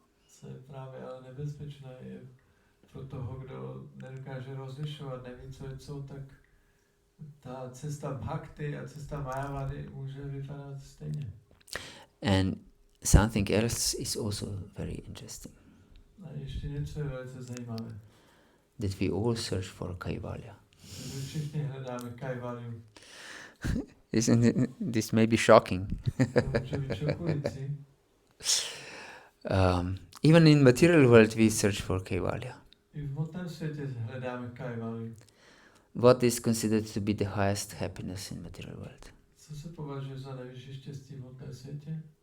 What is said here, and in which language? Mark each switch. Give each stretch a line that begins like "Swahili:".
Czech: Co je právě ale nebezpečné, je pro toho, kdo nedokáže rozlišovat, neví, co je co, tak ta cesta bhakti a cesta Mayavady může vypadat stejně.
English: And something else is also very interesting.
Czech: A ještě něco je velice zajímavé.
English: That we all search for kaivalya.
Czech: My všichni hledáme kaivalyu.
English: This may be shocking.
Czech: Může být šokující.
English: Even in material world we search for kaivalya.
Czech: I v hmotném světě hledáme kaivalyu.
English: What is considered to be the highest happiness in material world?
Czech: Co se považuje za nejvyšší štěstí v hmotném světě?